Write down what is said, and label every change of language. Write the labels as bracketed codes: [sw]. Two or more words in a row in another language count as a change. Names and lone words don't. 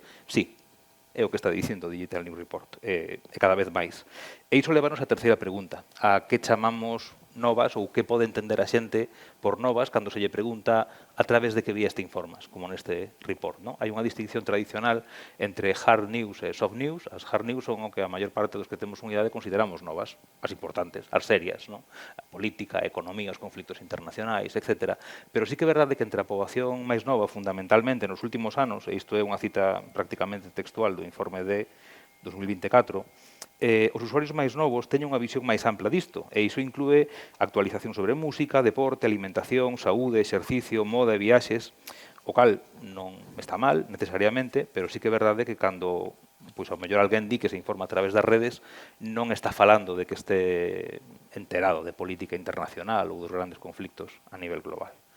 [gl] Sí, é o que está dicindo o Digital News Report, e cada vez máis. E iso levanos á terceira pregunta, a que chamamos novas ou que pode entender a xente por novas cando se lle pregunta a través de que vías te informas, como neste report. ¿No? Hai unha distinción tradicional entre [en] hard news [gl] e [en] soft news. [gl] As [en] hard news [gl] son o que a maior parte dos que temos unidade consideramos novas, as importantes, as serias, ¿no? A política, a economía, os conflictos internacionais, etc. Pero sí que é verdade que entre a poboación máis nova, fundamentalmente nos últimos anos, e isto é unha cita prácticamente textual do informe de 2024, os usuarios máis novos teñen unha visión máis ampla disto, e iso inclúe actualización sobre música, deporte, alimentación, saúde, exercicio, moda e viaxes, o cal non está mal, necesariamente, pero sí que é verdade que cando ao mellor alguén di que se informa a través das redes, non está falando de que este enterado de política internacional ou dos grandes conflictos a nivel global.